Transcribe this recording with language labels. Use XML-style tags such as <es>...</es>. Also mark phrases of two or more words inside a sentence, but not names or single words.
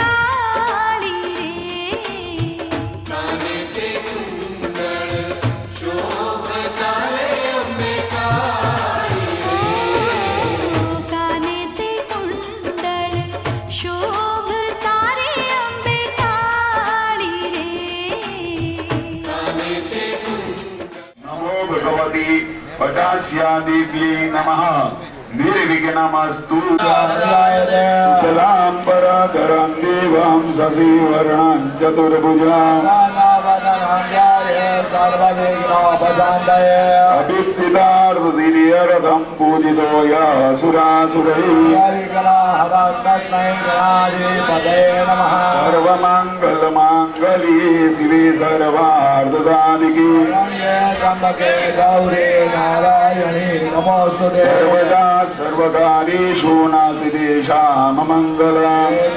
<gu>કાળી રે કાને તે કુંડળ શોભતા રે અંબે કાળી રે</gu> <sa>नमो भगवती पटास्या देव्यै नमः निर्विघ्नमस्तु जलाम्बरधरं देवं शशिवर्णं चतुर्भुजम् अभिप्सितार्थदिर्यरथं पूजितो यः सुरासुरैः सर्वमङ्गलमाङ्गल्ये शिवे सर्वार्थसाधिके सर्वदा सर्वकार्येषु नास्तिदेशां मङ्गलम्</sa>